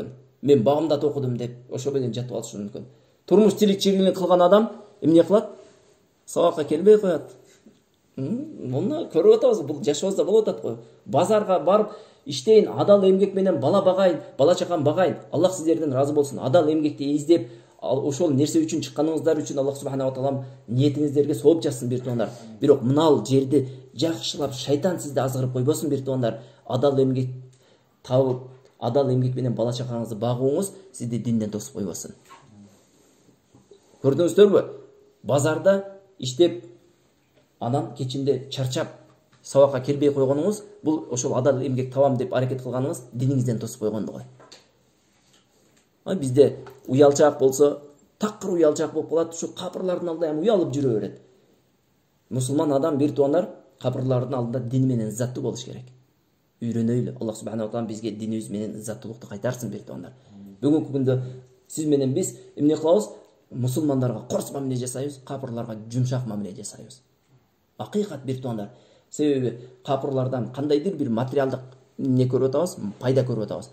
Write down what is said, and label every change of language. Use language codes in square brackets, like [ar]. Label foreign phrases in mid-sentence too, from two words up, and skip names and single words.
[ky] Мен багымдат окудум деп ошо менен жатып алышы мүмкүн. Турмуш тирикчилигин кылган адам эмне кылат? Сабакка келбей коет. Муну көрүп атабыз, бул жашыбызда болуп атат го. Базарга барып иштейин, адал эмгек менен бала багайын, бала чакам багайын. Аллах сиздерден разы болсун. Адал эмгекти издеп, ошол нерсе үчүн чыкканыңыздар үчүн [ar] الله سبحانه وتعالى [ky] ниетиңиздерге сооп жазсын, бир туугандар. Бирок мынал жерди жакшылап шайтан сизди азгырып койбосун, бир туугандар. Адал эмгек табып, адал эмгек менен бала чакаңызды багууңуз сизди динден тосуп койбосун. Көрдүңүздөрбү? Базарда иштеп, анан кечинде чарчап сабакка келбей койгонуңуз, бул ошол адал эмгек табам деп аракет кылганыңыз диниңизден тосуп койгондугу. Бизде уялчаак болсо, такыр уялчаак болуп калат, ушу капырлардын алдында эми уялып жүрө берет. Мусулман адам, бир туугандар, капырлардын алдында дин менен заттуу болуш керек. Үйрөнөйлү. [ar] الله سبحانه وتعالى [ky] бизге динибиз менен заттуулукту кайтарсын, бир туугандар. Бүгүнкү күндө сиз менен биз эмне кылабыз? Мусулмандарга корс мамиле жасайбыз, капырларга жумшак мамиле жасайбыз. Акыйкат, бир туугандар. Себеби капырлардан кандайдыр бир материалдык эмне көрүп атабыз? Пайда көрүп атабыз.